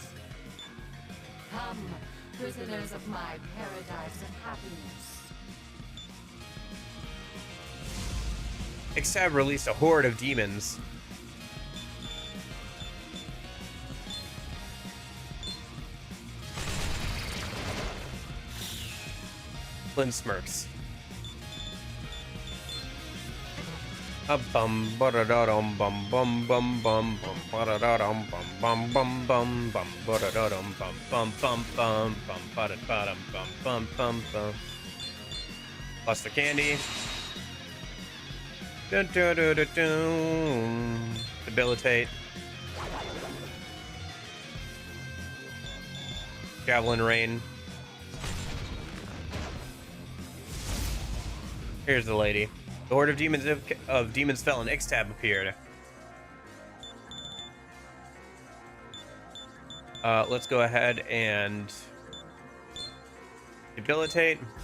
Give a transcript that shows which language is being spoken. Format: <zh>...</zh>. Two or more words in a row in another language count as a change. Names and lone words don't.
<en>Come, prisoners of my paradise of happiness. Ixtab released a horde of demons. Flynn smirks. A bum ba-da-da-dum bum bum bum bum bum ba-da-da-dum bum bum bum bum bum ba-da-da-dum bum bum bum bum bum ba-da-da-dum bum bum bum bum. Buster Candy. Dun, dun, dun, dun, dun. Debilitate. Javelin Rain. Here's the lady. The horde of demons fell and Ixtab appeared. Let's go ahead and debilitate.</en>